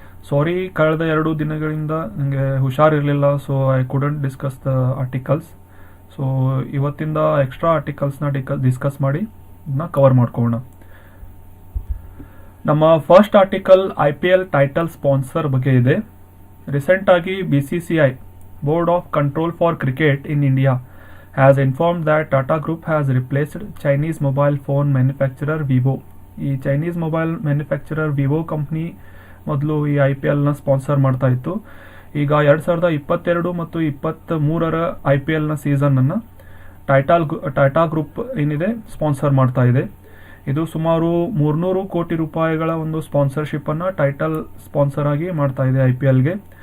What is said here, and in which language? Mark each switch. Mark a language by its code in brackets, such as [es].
[kn] ಸಾರಿ, ಕಳೆದ 2 ದಿನಗಳಿಂದ ನನಗೆ ಹುಷಾರಿರಲಿಲ್ಲ, [en] So I couldn't discuss the articles. [kn] So ಇವತ್ತಿಂದ ಎಕ್ಸ್ಟ್ರಾ ಆರ್ಟಿಕಲ್ಸ್ನ ಡಿಸ್ಕಸ್ ಮಾಡಿ ಇದನ್ನ ಕವರ್ ಮಾಡ್ಕೊಳ್ಳೋಣ. ನಮ್ಮ first article IPL title sponsor ಬಗ್ಗೆ ಇದೆ. ರೀಸೆಂಟ್ ಆಗಿ [en] BCCI Board of Control for Cricket in India has informed that Tata Group has replaced Chinese mobile phone manufacturer Vivo. [kn] ಈ Chinese mobile manufacturer Vivo company ಮೊದಲು ಈ IPLನ sponsor ಮಾಡ್ತಾ ಇತ್ತು. ಈಗ 2022 ಮತ್ತು 23ರ IPLನ ಸೀಸನ್ನನ್ನು ಟಾಟಾ ಗ್ರೂಪ್ ಏನಿದೆ ಸ್ಪಾನ್ಸರ್ ಮಾಡ್ತಾ ಇದೆ. ಇದು ಸುಮಾರು 300 ಕೋಟಿ ರೂಪಾಯಿಗಳ ಒಂದು ಸ್ಪಾನ್ಸರ್ಶಿಪ್ಪನ್ನು ಟೈಟಲ್ ಸ್ಪಾನ್ಸರ್ ಆಗಿ ಮಾಡ್ತಾ ಇದೆ IPLಗೆ.